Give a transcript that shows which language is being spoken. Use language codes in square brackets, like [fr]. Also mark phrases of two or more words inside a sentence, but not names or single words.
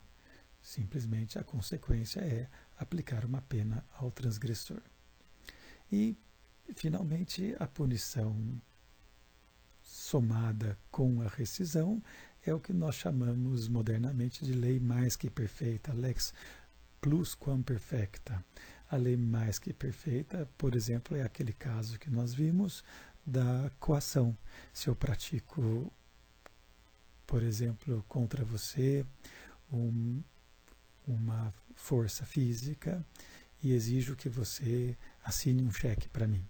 [pt] Simplesmente a consequência é aplicar uma pena ao transgressor. E, finalmente, a punição somada com a rescisão é o que nós chamamos modernamente de lei mais que perfeita, [la] lex plus quam perfecta. [pt] A lei mais que perfeita, por exemplo, é aquele caso que nós vimos da coação. Se eu pratico, por exemplo, contra você uma força física e exijo que você assine um cheque para mim.